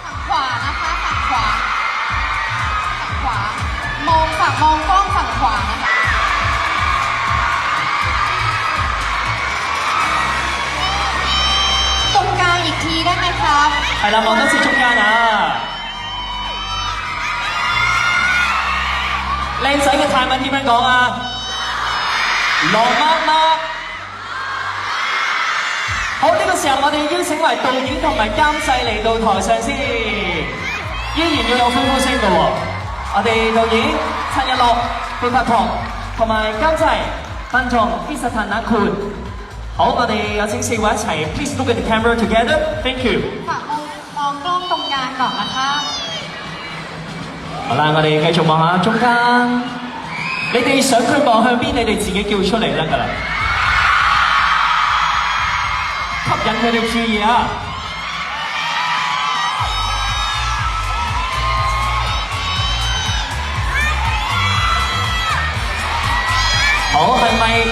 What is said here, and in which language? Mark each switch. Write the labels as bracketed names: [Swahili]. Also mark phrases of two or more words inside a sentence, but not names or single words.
[Thai] ขวานะคะฝั่งขวาฝั่งขวามองกล้องฝั่งขวานะคะตรงกลางอีกทีได้ไหมครับ [Cantonese] 係啦，望多次中間啊！靚仔嘅泰文點樣講啊？羅媽媽。好，呢個時候我哋邀請埋導演同埋監製嚟到台上先，依然要有歡呼聲嘅喎。我哋導演陳日樂、貝柏棠同埋監製班仲 Peter Tan Na Kun。好，我哋有請四位一齊 [English] Please look at the camera together. Thank you。 [Thai] ฝากมองกล้องตรงกลางก่อนนะคะ。 [Cantonese] 好啦，我哋繼續望下中間。你哋想佢望向邊，你哋自己叫出嚟得㗎啦。吸引佢哋注意啊！好，係咪？